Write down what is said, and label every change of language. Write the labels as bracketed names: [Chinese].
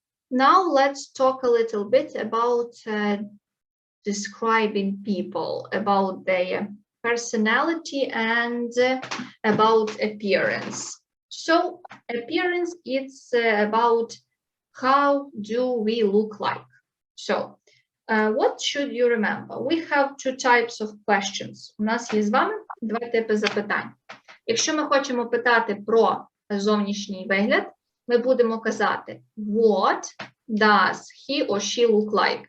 [English] Now let's talk a little bit about describing people, about their personality and about appearance. So appearance, it's about how do we look like. So what should you remember? We have 2 types of questions. [Ukrainian] У нас є з вами 2 типи запитань. Якщо ми хочемо питати про зовнішній вигляд, ми будемо казати [English] what does he or she look like?